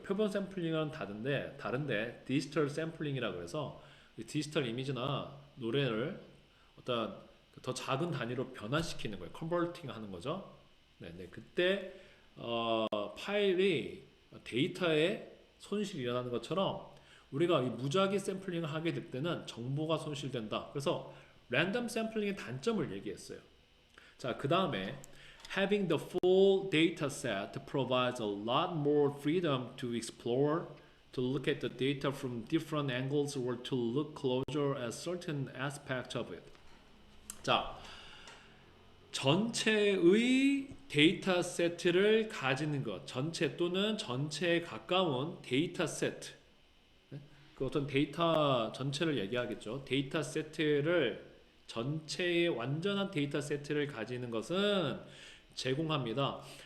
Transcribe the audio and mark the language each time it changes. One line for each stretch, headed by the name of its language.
Korean: 표본 샘플링은 다른데 디지털 샘플링이라고 해서 디지털 이미지나 노래를 어떤 더 작은 단위로 변환시키는 거예요. 컨버팅 하는 거죠. 네. 그때 파일이 데이터에 손실이 일어나는 것처럼 우리가 이 무작위 샘플링을 하게 될 때는 정보가 손실된다. 그래서 랜덤 샘플링의 단점을 얘기했어요. 자, 그 다음에
English: having the full data set provides a lot more freedom to explore, to look at the data from different angles or to look closer at certain aspects of it.
Korean: 자, 전체의 데이터 세트를 가지는 것, 전체 또는 전체에 가까운 데이터 세트, 그 어떤 데이터 전체를 얘기하겠죠. 데이터 세트를 전체의 완전한 데이터 세트를 가지는 것은 제공합니다.